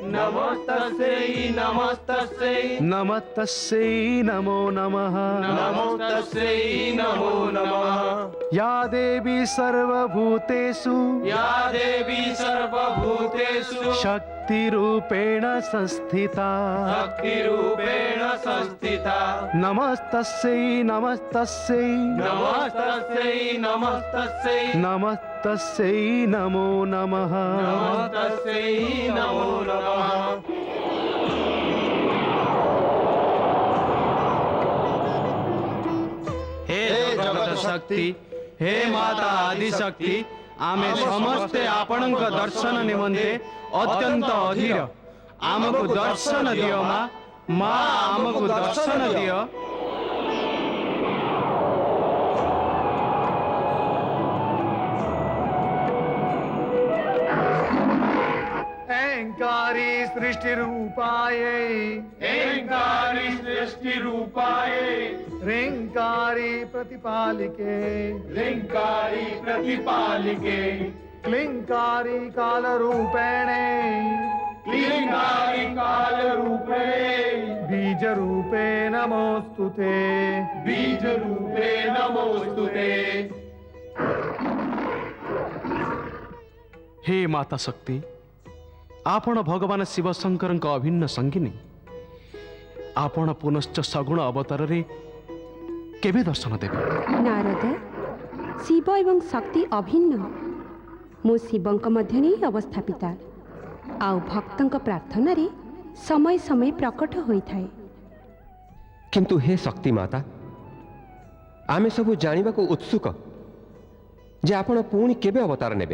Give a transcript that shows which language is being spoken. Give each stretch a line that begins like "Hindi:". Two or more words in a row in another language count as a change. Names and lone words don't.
Sanskrit: नमस्तस्यै नमो नमः या देवी सर्वभूतेषु शक्तिरूपेण संस्थिता नमस्तस्यै नमस्तस्यै नमस्तस्यै नमो नमः
Odia: ହେ ଜଗତ ଶକ୍ତି, ହେ ମାତା ଆଦି ଶକ୍ତି, ଆମେ ସମସ୍ତେ ଆପଣଙ୍କ ଦର୍ଶନ ନିମନ୍ତେ ଅତ୍ୟନ୍ତ ଅଧୀର। ଆମକୁ ଦର୍ଶନ ଦିଅ ମାଁ, ମାଁ ଆମକୁ ଦର୍ଶନ ଦିଅ।
Sanskrit: ऐंकारी सृष्टि रूपाय ह्रींकारी प्रतिपालिके क्लींकारी काल रूपेणे बीज रूपे नमोस्तुते
Odia: ହେ ମାତା ଶକ୍ତି, ଆପଣ ଭଗବାନ ଶିବ ଶଙ୍କର ଅଭିନ୍ନ ସଙ୍ଗିନୀ। ଆପଣ ପୁନଶ୍ଚ ସଗୁଣ ଅବତାରରେ କେବେ ଦର୍ଶନ ଦେବେ? नारद, ଶିବ ଏବଂ ଶକ୍ତି ଅଭିନ୍ନ। ମୁଁ ଶିବଙ୍କ ମଧ୍ୟରେ ହିଁ ଅବସ୍ଥାପିତା, ଆଉ ଭକ୍ତଙ୍କ ପ୍ରାର୍ଥନାରେ ସମୟ ସମୟ ପ୍ରକଟ ହୋଇଥାଏ। କିନ୍ତୁ ହେ ଶକ୍ତି ମାତା, ଆମେ ସବୁ ଜାଣିବାକୁ ଉତ୍ସୁକ ଯେ ଆପଣ ପୁଣି କେବେ ଅବତାର ନେବେ।